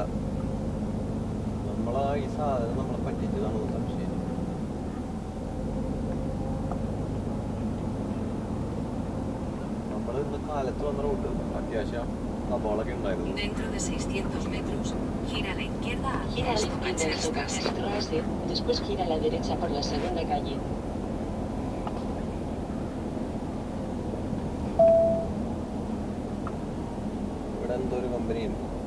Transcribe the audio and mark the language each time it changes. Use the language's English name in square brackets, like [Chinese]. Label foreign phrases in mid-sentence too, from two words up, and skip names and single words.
[Malayalam] നമ്മളാ ഈ സാധനം നമ്മളെ പറ്റിച്ചതാണെന്ന് സംശയം. നമ്മൾ ഇന്ന് കാലത്ത് വന്ന റൂട്ട് അത്യാവശ്യം അപകടമൊക്കെ ഉണ്ടായിരുന്നു. [Spanish] Dentro de 600 metros, gira a la izquierda hacia Stockerstraße, después gira a la derecha por la segunda calle. [Malayalam] ഇവിടെ എന്തോ ഒരു കമ്പനി ഉണ്ട്.